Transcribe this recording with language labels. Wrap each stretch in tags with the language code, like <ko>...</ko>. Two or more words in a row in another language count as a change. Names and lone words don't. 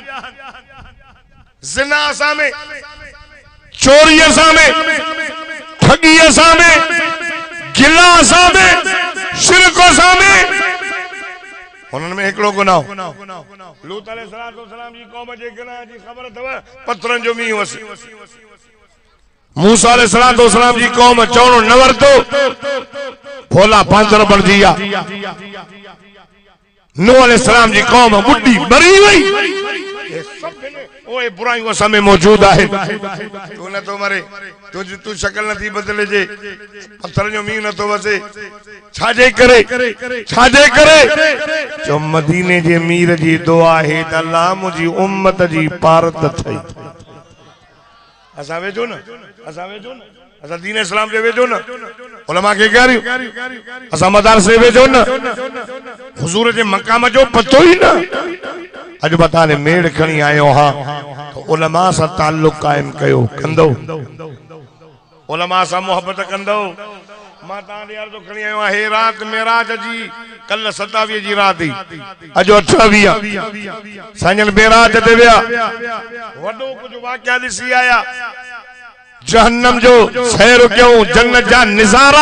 <sd>ज़िना असां में चोरी असां में ठगी असां में गिला असां में शिरक असां में उन्हनि में हिकिड़ो गुनाह लूत अलैहिस्सलाम जी क़ौम जे गुनाह जी ख़बर अथव पत्थरनि जो मींहुं वसी। मूसा अलैहिस्सलाम जी कौम चवणो न वरतो भोला बांदर बणजी विया। नूह अलैहिस्सलाम जी कौम बुढ़ी मरी वई। ये सब ओए बुराइयों असां में मौजूद आहे। तू न तो मरे तू शक्ल न थी बदले जे पत्थर जो मींहुं न तो वसे छाजे करे जो मदीने जे मीर जी दुआ है त अल्लाह मुंहिंजी उम्मत जी पारत थई। असां वेझो न असां दीन इस्लाम जे वेझो न उलमा के ॻारियूं असां मदरसे वेझो न हुजूर जे मकाम जो पतो ही न। अॼु बता ने मेड़ खणी आयो हा तो उलमा सां ताल्लुक कायम कयो कंदो उलमा सां मोहब्बत कंदो। मां तव्हां ॾे अर्ज़ु खणी आयो आहे रात मेराज जी कल 27 जी रात ही अॼु 28 साईं मेराज ते विया वॾो कुझु वाक़िया ॾिसी आया जहन्नम जो सैर कयूं जन्नत जा नज़ारा।</sd>